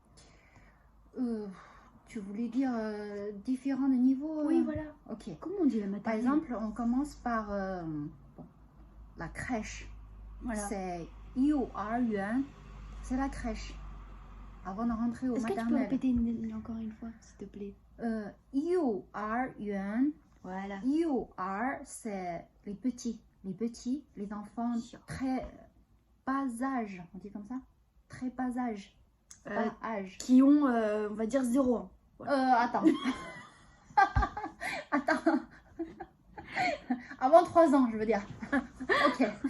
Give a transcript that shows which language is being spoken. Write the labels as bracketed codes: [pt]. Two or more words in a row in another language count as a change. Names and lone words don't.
[fr] Tu voulais dire différents niveaux? Oui, voilà. Ok. Comment on dit la maternelle? Par exemple, on commence par la crèche. Voilà. C'est 幼儿园. C'est la crèche. Avant de rentrer au Est-ce que tu peux maternel. répéter encore une fois, s'il te plaît? 幼儿园. Voilà. 幼儿, c'est les petits, les enfants très bas âge, on dit comme ça? Très bas âge. Bas âge. Qui ont, on va dire, 0 ans. Attends. Attends. Avant 3 ans, je veux dire. Ok.